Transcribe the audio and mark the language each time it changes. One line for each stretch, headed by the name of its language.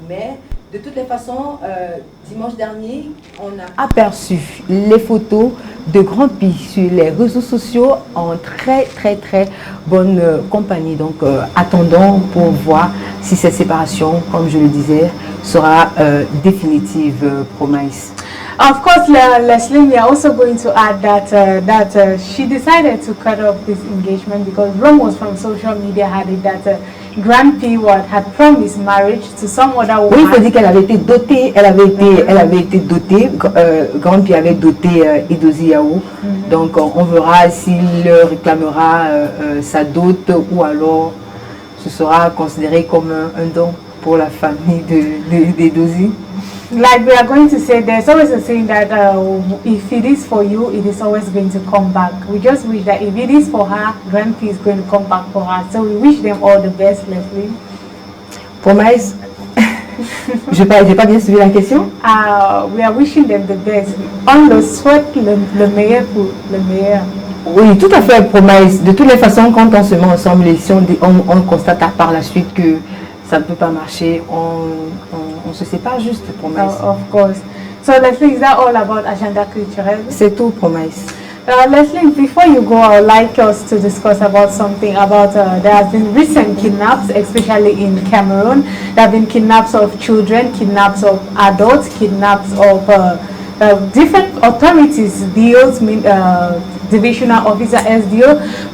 French: Mais de toutes les façons, dimanche dernier, on a aperçu les photos de Grand P sur les réseaux sociaux en très bonne compagnie. Donc attendons pour voir si cette séparation, comme je le disais, sera définitive, promise.
English: Of course, Leslie, we are also going to add that she decided to cut off this engagement because rumors from social media had it that Grand P had promised marriage to some other woman.
French: Oui, il faut dire qu'elle avait été dotée, elle avait été dotée, Grand P avait doté Edozie Yao. Donc on verra s'il réclamera sa dot ou alors ce sera considéré comme un don pour la famille d'Edozie.
English: Like we are going to say, there's always a saying that if it is for you, it is always going to come back. We just wish that if it is for her, Grand P is going to come back for her. So we wish them all the best, Leslie. Promise.
French: J'ai pas bien suivi la question.
English: We are wishing them the best.
French: On le souhaite le meilleur pour le meilleur. Oui, tout à fait, Promise. De toutes les façons, quand on se met ensemble et si on constate par la suite que ça ne peut pas marcher, on se sépare juste, Promise.
English: Of course. So Leslie, is that all about Agenda Culturelle?
French: C'est tout, Promise.
English: Leslie, before you go, I would like us to discuss about something about there has been recent kidnaps, especially in Cameroon. There have been kidnaps of children, kidnaps of adults, kidnaps of different authorities, DOs, Divisional Officer SDO.